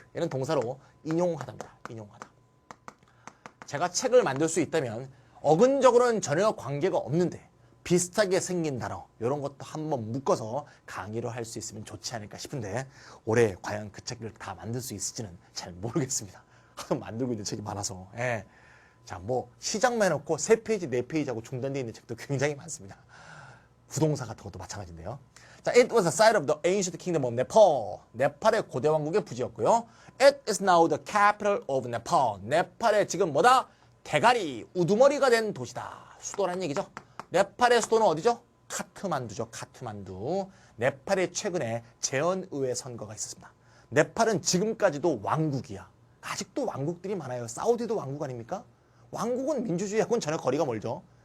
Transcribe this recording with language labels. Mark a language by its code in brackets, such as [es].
[ko] 얘는 동사로 인용하다입니다. 인용하다. 제가 책을 만들 수 있다면 어근적으로는 전혀 관계가 없는데 비슷하게 생긴 단어 이런 것도 한번 묶어서 강의로 할 수 있으면 좋지 않을까 싶은데 올해 과연 그 책을 다 만들 수 있을지는 잘 모르겠습니다. 하도 만들고 있는 책이 많아서. 예. 자, 뭐 시작만 해놓고 3페이지, 4페이지하고 중단되어 있는 책도 굉장히 많습니다. 부동산 같은 것도 마찬가지인데요. [en] 자, it was the site of the ancient kingdom of Nepal. [ko] 네팔의 고대 왕국의 부지였고요. [en] It is now the capital of Nepal. [ko] 네팔의 지금 뭐다? 대가리, 우두머리가 된 도시다. 수도란 얘기죠. 네팔의 수도는 어디죠? 카트만두죠. 카트만두. 네팔에 최근에 재헌의회 선거가 있었습니다. 네팔은 지금까지도 왕국이야. 아직도 왕국들이 많아요. 사우디도 왕국 아닙니까? 왕국은 민주주의하고는 전혀 거리가 멀죠.